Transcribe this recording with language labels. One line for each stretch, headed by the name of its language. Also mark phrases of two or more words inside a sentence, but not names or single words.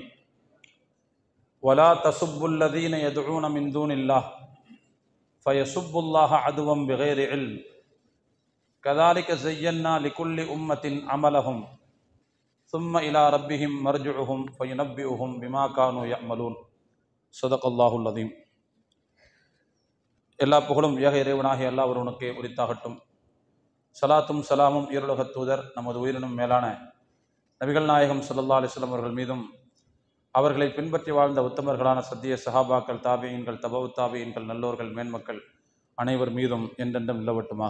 Arabic: ولا تسبوا الذين يدعون من دون الله فيسبوا الله عدوا بغير علم كذلك زينا لكل أمة عملهم ثم إلى ربهم مرجعهم فينبئهم بما كانوا يعملون. صدق الله العظيم.
Tamil: எல்லா புகழும் ஏக இறைவனாகிய அல்லாஹ் ஒருவனுக்கே உரித்தாகட்டும். சலாத்தும் சலாமும் ஈருலகத் தூதர் நமது உயிரினும் மேலான நபிகள் நாயகம்
Arabic: صلى الله عليه وسلم
Tamil: அவர்கள் மீதும் அவர்களை பின்பற்றி வாழ்ந்த உத்தமர்களான சத்திய சஹாபாக்கள், தாபியீன்கள், தபவு தாபியீன்கள், நல்லோர்கள், மேன்மக்கள் அனைவர் மீதும் என்றென்றும் நிலவட்டுமாக.